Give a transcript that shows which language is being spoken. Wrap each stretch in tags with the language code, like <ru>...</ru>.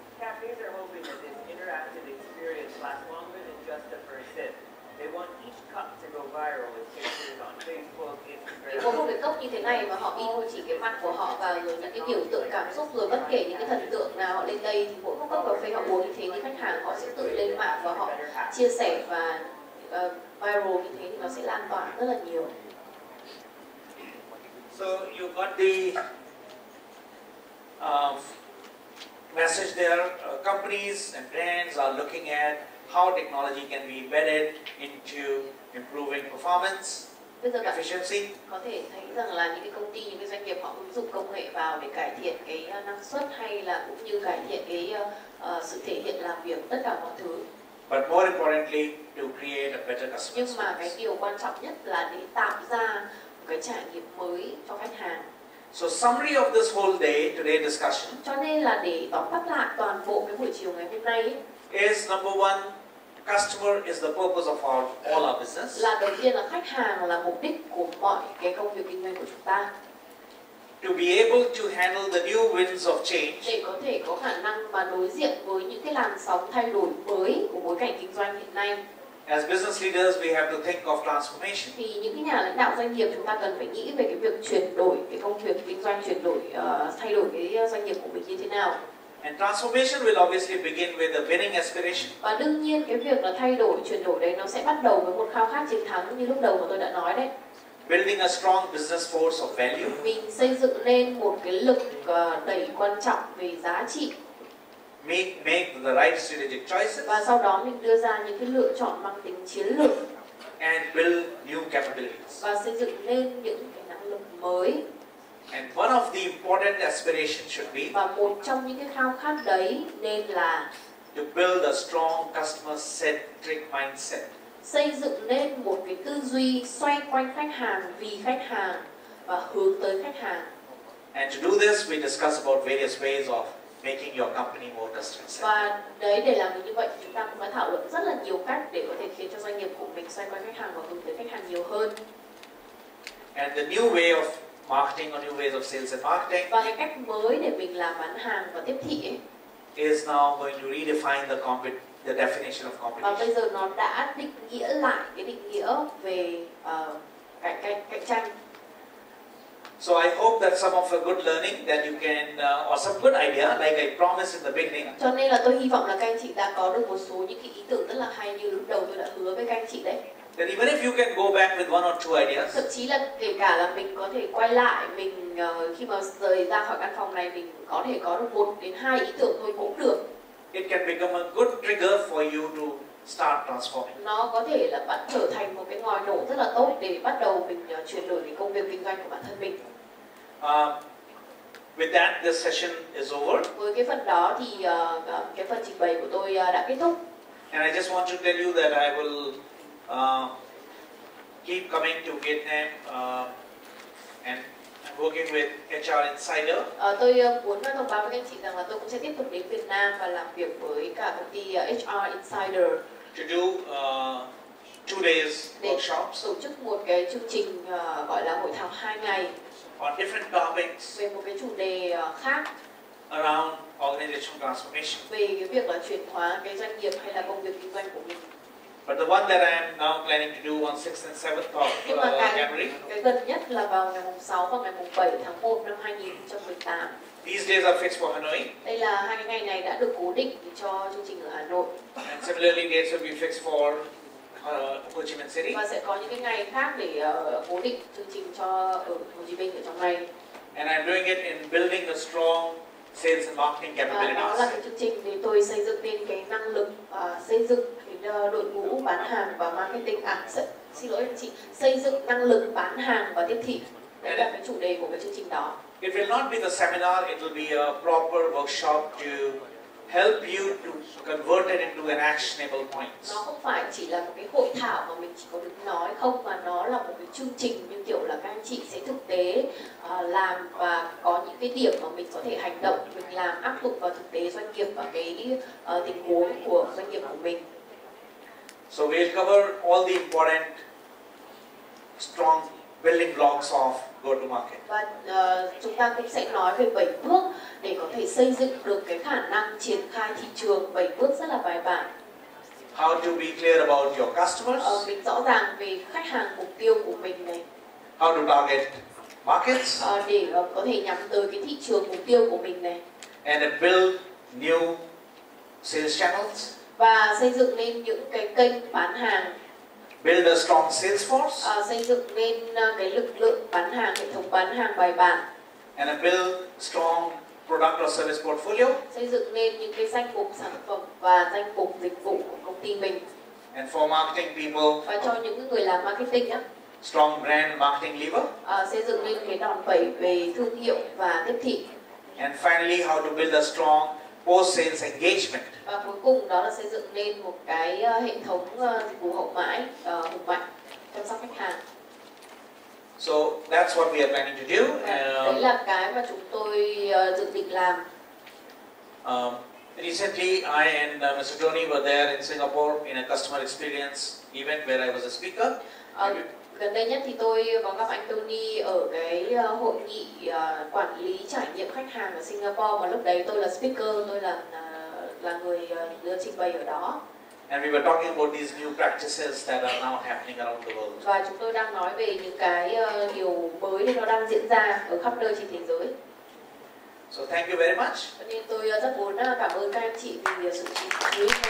<en>Cafes are hoping that this interactive experience lasts longer than just the first sip. They want each cup to go viral with pictures on Facebook,</en> <vi>Thì có một</vi> <en>Instagram.</en> <vi>cái cốc như thế này và họ in chỉ cái mặt của họ vào rồi những cái biểu tượng cảm xúc rồi bất kể những cái thần tượng nào họ lên đây thì mỗi cốc cà phê họ uống như thế thì khách hàng họ sẽ tự lên mạng và họ chia sẻ và viral như thế thì nó sẽ lan tỏa rất là nhiều.</vi> <en>So you got the message there. Companies and brands are looking at how technology can be embedded into improving performance,</en> <vi>Bây giờ bạn</vi> <en>efficiency.</en> <vi>có thể thấy rằng là những cái công ty, những cái doanh nghiệp họ ứng dụng công nghệ vào để cải thiện cái năng suất hay là cũng như cải thiện cái sự thể hiện làm việc tất cả mọi thứ.</vi> <en>But more importantly, to create a better customer</en> <vi>Nhưng mà cái</vi> <en>experience.</en> <vi>điều quan trọng nhất là để tạo ra một cái trải nghiệm mới cho khách hàng.</vi> <en>So summary of this whole day, today discussion,</en> <vi>Cho nên là để tóm tắt lại toàn bộ cái buổi chiều ngày hôm nay ấy,</vi> <en>is number one, customer is the purpose of all our business.</en> <vi>là đầu tiên là khách hàng là mục đích của mọi cái công việc kinh doanh của chúng ta.</vi> <en>To be able to handle the new winds of change,</en> <vi>Để có thể có khả năng mà đối diện với những cái làn sóng thay đổi mới của bối cảnh kinh doanh hiện nay,</vi> <en>as business leaders, we have to think of transformation.</en> <vi>thì những cái nhà lãnh đạo doanh nghiệp chúng ta cần phải nghĩ về cái việc chuyển đổi cái công việc kinh doanh, chuyển đổi thay đổi cái doanh nghiệp của mình như thế nào.</vi> <en>And transformation will obviously begin with a winning aspiration.</en> <vi>Và đương nhiên cái việc là thay đổi, chuyển đổi đấy nó sẽ bắt đầu với một khao khát chiến thắng như lúc đầu mà tôi đã nói đấy.</vi> <en>Building a strong business force of value.</en> <vi>Mình xây dựng nên một cái lực đẩy quan trọng về giá trị</vi> <en>Make the right strategic choices.</en> <vi>và sau đó mình đưa ra những cái lựa chọn mang tính chiến lược</vi> <en>And build new capabilities.</en> <vi>và xây dựng nên những cái năng lực mới.</vi> <en>And one of the important aspirations should be</en> <vi>Và một trong những cái khao khát đấy nên là</vi> <en>to build a strong customer-centric mindset.</en> <vi>xây dựng nên một cái tư duy xoay quanh khách hàng, vì khách hàng và hướng tới khách hàng.</vi> <en>And to do this, we discuss about various ways of making your company more customer-centric.</en> <vi>Và đấy, để làm được như vậy thì chúng ta cũng đã thảo luận rất là nhiều cách để có thể khiến cho doanh nghiệp của mình xoay quanh khách hàng và hướng tới khách hàng nhiều hơn.</vi> <en>And the new way of marketing or new ways of sales and marketing</en> <vi>Và cái cách mới để mình làm bán hàng và tiếp thị ấy,</vi> <en>is now going to redefine the definition of</en> <vi>và</vi> <en>competition.</en> <vi>bây giờ nó đã định nghĩa lại cái định nghĩa về cạnh tranh.</vi> <en>So I hope that's some of a good learning that you can, or some good idea, like I promised in the beginning.</en> <vi>Cho nên là tôi hy vọng là các anh chị đã có được một số những cái ý tưởng rất là hay như lúc đầu tôi đã hứa với các anh chị đấy.</vi> <en>That even if you can go back with one or two ideas,</en> <vi>Thậm chí là kể cả là mình có thể quay lại, mình khi mà rời ra khỏi căn phòng này mình có thể có được 1 đến 2 ý tưởng thôi cũng được.</vi> <en>it can become a good trigger for you to start transforming.</en> <vi>Nó có thể là bạn trở thành một cái ngòi nổ rất là tốt để bắt đầu mình chuyển đổi cái công việc kinh doanh của bản thân mình.</vi> <en>With that, this session is over.</en> <vi>Với cái phần đó thì cái phần trình bày của tôi đã kết thúc.</vi> <en>And I just want to tell you that I will keep coming to Vietnam and I'm working with HR Insider.</en> <vi>Tôi muốn thông báo với các anh chị rằng là tôi cũng sẽ tiếp tục đến Việt Nam và làm việc với cả công ty HR Insider</vi> <en>To do 2 days</en> <vi>để</vi> <en>workshops</en> <vi>tổ chức một cái chương trình gọi là hội thảo 2 ngày</vi> <en>on different topics</en> <vi>về một cái chủ đề khác,</vi> <en>around organizational transformation.</en> <vi>về cái việc là chuyển hóa cái doanh nghiệp hay là công việc kinh doanh của mình.</vi> <en>But the one that I am now planning to do on 6th and 7th of</en> <vi>Nhưng mà</vi> <en>January,</en> <vi>cái gần nhất là vào ngày 6 và ngày 7 tháng 1 năm 2018.</vi> <en>these days are fixed for Hanoi,</en> <vi>Đây là 2 cái ngày này đã được cố định cho chương trình ở Hà Nội</vi> <en>and similarly dates will be fixed for Ho Chi Minh City.</en> <vi>và sẽ có những cái ngày khác để cố định chương trình cho ở Hồ Chí Minh ở trong này.</vi> <en>And I'm doing it in building a strong sales and marketing</en> <vi>Và đó là</vi> <en>capabilities.</en> <vi>cái chương trình để tôi xây dựng nên cái năng lực xây dựng cái đội ngũ bán hàng và marketing. Xin lỗi anh chị, xây dựng năng lực bán hàng và tiếp thị. Đấy là cái chủ đề của cái chương trình đó.</vi> <en>It will not be the seminar, it will be a proper workshop to help you to convert it into an actionable points.</en> <vi>Nó không phải chỉ là một cái hội thảo mà mình chỉ có đứng nói không, mà nó là một cái chương trình như kiểu là các anh chị sẽ thực tế làm và có những cái điểm mà mình có thể hành động, mình làm áp dụng vào thực tế doanh nghiệp và cái tình huống của doanh nghiệp của mình.</vi> <en>So we'll cover all the important strong building blocks of go-to-market.</en> <vi>Và chúng ta cũng sẽ nói về 7 bước để có thể xây dựng được cái khả năng triển khai thị trường, 7 bước rất là bài bản.</vi> <en>How to be clear about your customers.</en> <vi>Mình rõ ràng về khách hàng mục tiêu của mình này.</vi> <en>How to target markets.</en> <vi>Để có thể nhắm tới cái thị trường mục tiêu của mình này.</vi> <en>And build new sales channels.</en> <vi>Và xây dựng nên những cái kênh bán hàng.</vi> <en>Build a strong sales force.</en> <vi>Xây dựng nên cái lực lượng bán hàng, hệ thống bán hàng bài bản.</vi> <en>And build strong product or service portfolio.</en> <vi>Xây dựng nên những cái danh mục sản phẩm và danh mục dịch vụ của công ty mình.</vi> <en>And for marketing people.</en> <vi>Và cho những người làm marketing á.</vi> <en>Strong brand marketing lever.</en> <vi>Xây dựng nên cái đòn bẩy về thương hiệu và tiếp thị.</vi> <en>And finally, how to build a strong post-sales engagement.</en> <vi>Và cuối cùng đó là xây dựng nên một cái hệ thống dịch vụ hậu mãi hùng mạnh chăm sóc khách hàng.</vi> <en>So that's what we are planning to do.</en> <vi>Đấy là cái mà chúng tôi dự định làm.</vi> <en>Recently, I and Mr. Tony were there in Singapore in a customer experience event where I was a speaker.</en> <vi>Gần đây nhất thì tôi có gặp anh Tony ở cái hội nghị quản lý trải nghiệm khách hàng ở Singapore, mà lúc đấy tôi là speaker, tôi là người trình bày ở đó.</vi> <en>And we were talking about these new practices that are now happening around the world.</en> <vi>Và chúng tôi đang nói về những cái điều mới nó đang diễn ra ở khắp nơi trên thế giới.</vi> <en>So thank you very much.</en> <vi>Cho nên tôi rất muốn cảm ơn các anh chị vì sự chú ý.</vi>